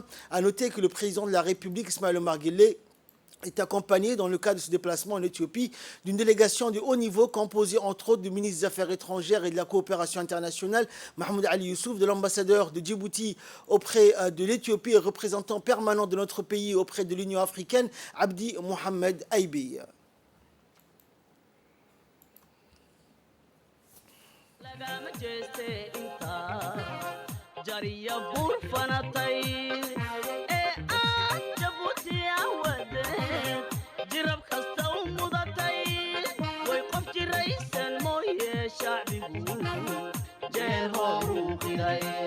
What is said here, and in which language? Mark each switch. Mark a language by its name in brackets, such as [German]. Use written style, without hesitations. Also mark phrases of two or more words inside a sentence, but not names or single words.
[French] À noter que le président de la République, Ismaël Omar Guelleh, est accompagné dans le cadre de ce déplacement en Éthiopie d'une délégation de haut niveau composée entre autres du ministre des Affaires étrangères et de la coopération internationale, Mahmoud Ali Youssouf, de l'ambassadeur de Djibouti auprès de l'Éthiopie et représentant permanent de notre pays auprès de l'Union africaine, Abdi Mohamed Aïbi. [Somali] jirab kasta u mudatay way qof jiraysan mooye shacbigu jeel hooru qiray